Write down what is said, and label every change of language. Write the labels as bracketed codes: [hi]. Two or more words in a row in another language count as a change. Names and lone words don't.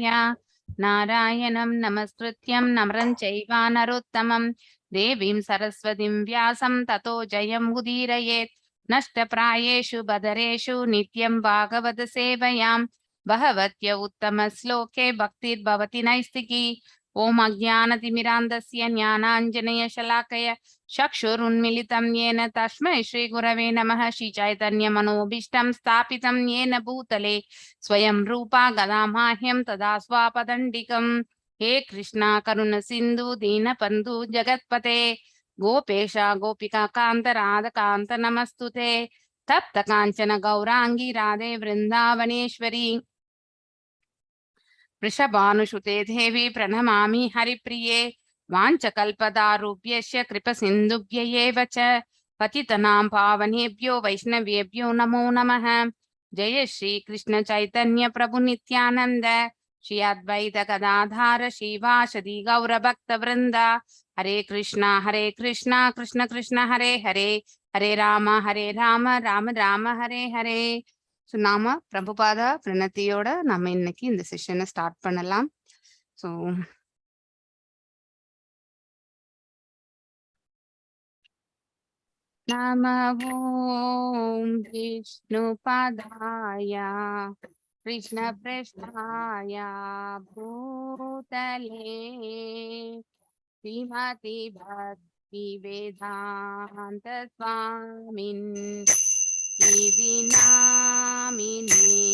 [sa] नारायणं नमस्कृत्यं नरं चैव नरोत्तमम् देवीं सरस्वतीं व्यासं ततो जयम् उदीरयेत्. नष्टप्रायेषु भद्रेषु नित्यं भागवत सेवया भगवति उत्तम श्लोके भक्तिर् भवति नैष्ठिकी. ओम् अज्ञानतिमिरान्धस्य ज्ञानाञ्जन शलाकया चक्षुरुन्मीलितम् येन तस्मै श्री गुरवे नमः. श्री चैतन्य मनोऽभीष्टं स्थापितं येन भूतले स्वयं रूपः कदामह्यं ददाति स्वपदान्तिकम्. हे कृष्णा करुण सिंधु दीन बंधु जगतपते गोपेश गोपिका कांत राधा कांत नमस्तुते. तप्त कांचन गौरांगी राधे वृंदावनेश्वरी वृषभानुसुते देवी प्रणमामि हरिप्रिये. वाञ्छकल्पतारुभ्यश्च कृपसिन्धुभ्य एव च पतितनां पावनेभ्यो वैष्णवेभ्यो नमो नमः. जय श्री कृष्ण चैतन्य प्रभु नित्यानंद श्री अद्वैत गदाधार श्रीवासदि गौर भक्त वृंद. हरे कृष्णा कृष्ण कृष्ण हरे हरे हरे राम राम राम हरे हरे. [ta] ஸோ நாம பிரபுபாத பிரணத்தியோட நம்ம இன்னைக்கு இந்த செஷனை ஸ்டார்ட் பண்ணலாம். [sa] ஸோ नम ओम् विष्णु पादाय कृष्ण पृष्ठाय भूतले श्रीमति भक्ति वेदांत स्वामिन् इति नामिने.